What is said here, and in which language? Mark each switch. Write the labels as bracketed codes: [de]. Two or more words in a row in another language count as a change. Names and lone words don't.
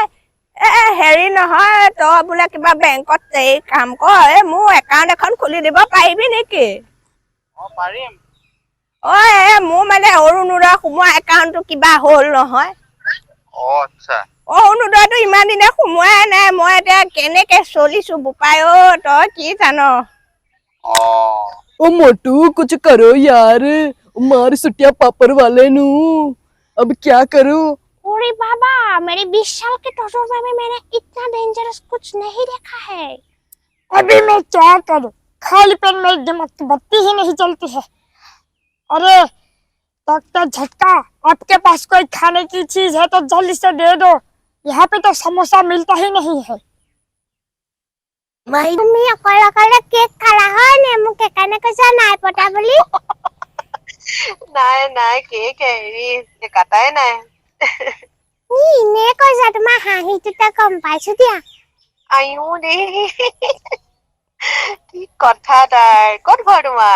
[as] হেৰি নহয় তই বোলে কিবা বেংকত এই কাম কৰ মোৰ একাউণ্ট এখন খুলি দিব পাৰিবি নেকি? পাৰিম। মোৰ মানে অৰুণোদয় সোমোৱা একাউণ্টটো কিবা হ'ল নহয়। আচ্ছা। অৰুণোদয়টো ইমান দিনে সোমোৱাই নাই মই এতিয়া কেনেকে চলিছো Bupai তই কি জান? [hi] ओ मोटू कुछ करो यार मार सुटिया पापड़ वाले नू अब क्या करूं? अरे बाबा मेरे 20 साल के तजुर्बे में मैंने इतना डेंजरस कुछ नहीं देखा है। अभी मैं क्या करूं? खाली पेट मेरे दिमाग की बत्ती ही नहीं चलती है। अरे डॉक्टर झटका, आपके पास कोई खाने की चीज है तो जल्दी से दे दो। यहाँ पे तो समोसा मिलता ही नहीं है। [as] তুমি অকলে কেক খালা হয় নে মোক একানে কৈছা নাই পতা বুলি? নাই কেক হেৰি কাটাই নাই। নে কৈছা তোমাৰ হাঁহিটোতে গম পাইছো দিয়া। আইও দেই কি কথা তাৰ। ক'ত ঘৰ তোমাৰ?